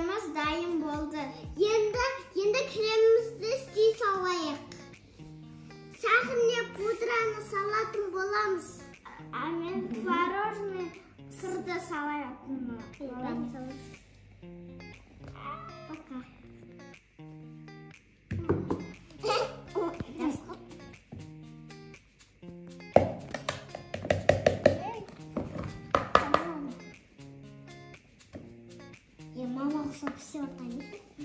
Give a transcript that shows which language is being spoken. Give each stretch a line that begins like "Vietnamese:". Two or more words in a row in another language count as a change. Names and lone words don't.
Kazakh: dayım болды. Енді кремімізді істей салайық. Сахарне пудраны салатын боламыз. Мен творожный сырды салатын боламыз.
Russian: Пока. Мама все танцует.